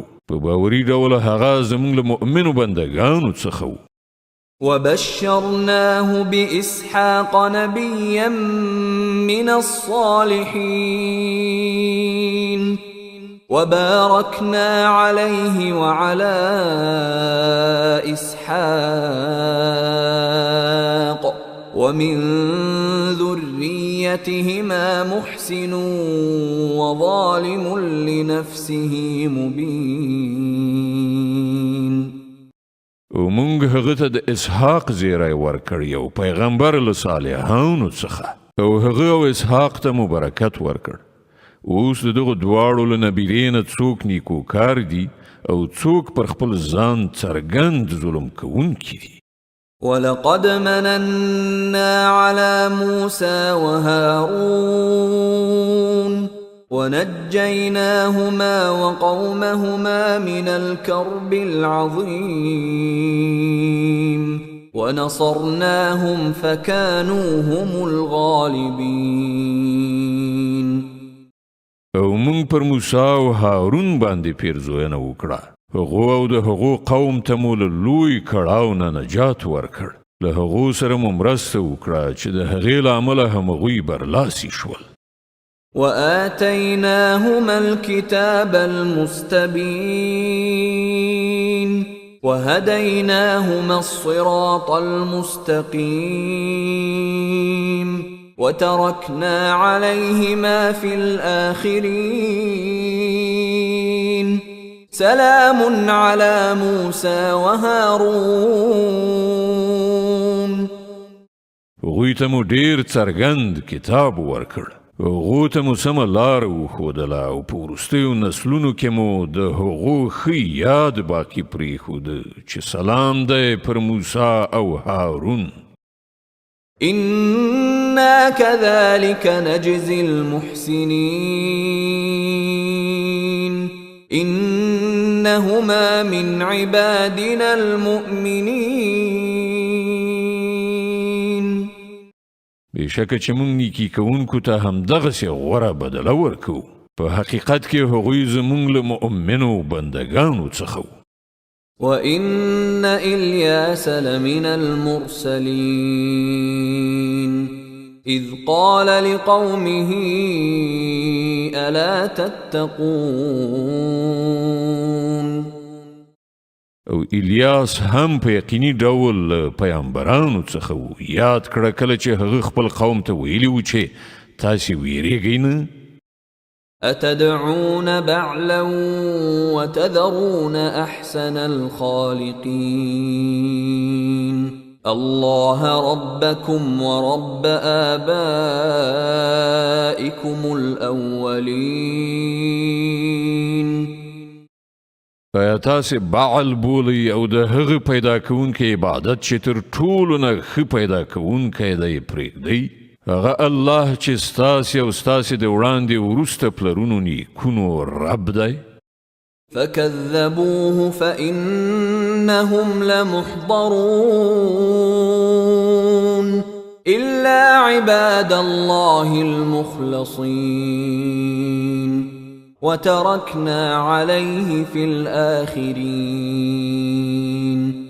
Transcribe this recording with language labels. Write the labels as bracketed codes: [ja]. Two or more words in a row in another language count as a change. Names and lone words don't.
[ps] په باوري ډول هغه زموږ له مؤمنو بندګانو څخه و. [ar] وبشرناه بإسحاق نبيا من الصالحين وباركنا عليه وعلى إسحاق ومن ذريتهما محسن وظالم لنفسه مبين. [ps] او مونږ هغه ته د اسحاق زیری ورکړ یو پیغمبر له صالحانو څخه او هغه او اسحاق ته مبارکت ورکړ. اوس دغه دواړو له نبیرې نه څوک نیکوکار دي او څوک پر خپل ځان څرګند ظلم کوونکي دي. [ar] ولقد مننا على موسى وهارون ونجيناهما وقومهما من الكرب العظيم ونصرناهم فكانوا هم الغالبين. [ps] او مونږ پر موسی او هارون باندې پیرزوینه وکړه. هغو او د هغو قوم ته مو له لوی کړاو نه نجات ورکړ. له هغو سره مو مرسته وکړه چې د هغې له امله همغوی برلاسي شول. [ar] وآتيناهما الكتاب المستبين وهديناهما الصراط المستقيم وتركنا عليهما في الآخرين. سلام على موسى وهارون. [ps] هغوی ته مو ډیر څرګند کتاب ورکړ. هغو ته مو سمه لار وښودله او په وروستیو نسلونو کې مو د هغو ښه یاد باقي پرېښوده چې سلام دی پر موسی او هارون. [ar] إنا كذلك نجزي المحسنين إنهما من عبادنا المؤمنين. [ps] بېشکه چې مونږ نیکي کوونکو ته همدغسې غوره بدله ورکو. په حقیقت کې هغوی زمونږ له مؤمنو بندګانو څخه و. [ar] وإن إلياس لمن المرسلين إذ قال لقومه ألا تتقون. [ps] او الیاس هم په یقیني ډول پیغمبرانو څخه و. یاد کړه کله چې هغه خپل قوم ته ویلي و چې تاسې ویریږئ نه. [ar] أتدعون بعلا وتذرون أحسن الخالقين الله ربكم ورب آبائكم الأولين. [ps] ایا تاسې بعل بولئ او د هغه پیدا کوونکي عبادت چې تر ټولو نه ښه پیدا کوونکی دی پرېږدئ؟ هغه الله چې ستاسې او ستاسې د وړاندې وروسته پلرونو نیکونو رب دی. [ar] فكذبوه فإنهم لمحضرون إلا عباد الله المخلصين وتركنا عليه في الآخرين.